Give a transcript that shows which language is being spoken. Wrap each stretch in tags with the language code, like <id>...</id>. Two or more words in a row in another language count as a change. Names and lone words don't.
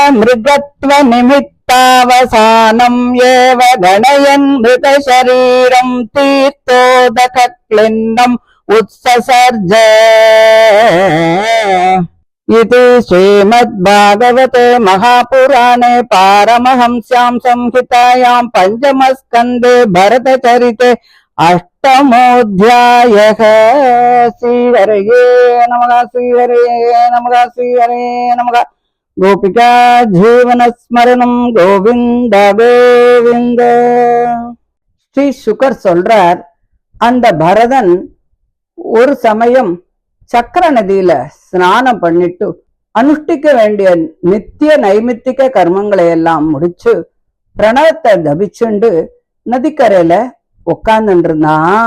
<sa>मृगत्वनिमित्तावसानम् एव गणयन् मृतशरीरम् तीर्थोदकक्लिन्नम् उत्ससर्ज इति श्रीमद्भागवते महापुराणे पारमहंस्याम् संहितायाम् पञ्चमस्कन्धे भरतचरिते अष्टमोऽध्यायः। श्रीहरये नमः श्रीहरये नमः श्रीहरये नमः। गोपिका जीवनस्मरणम् गोविन्द गोविन्द।</sa> <ta>ஸ்ரீ சுகர் சொல்றார், அந்த பரதன் ஒரு சமயம் சக்கர நதியில ஸ்நானம் பண்ணிட்டு அனுஷ்டிக்க வேண்டிய நித்திய நைமித்திக கர்மங்களை எல்லாம் முடிச்சு பிரணவத்தை தபிச்சுண்டு நதிக்கரையில உட்கார்ந்துட்டு இருந்தான்.</ta>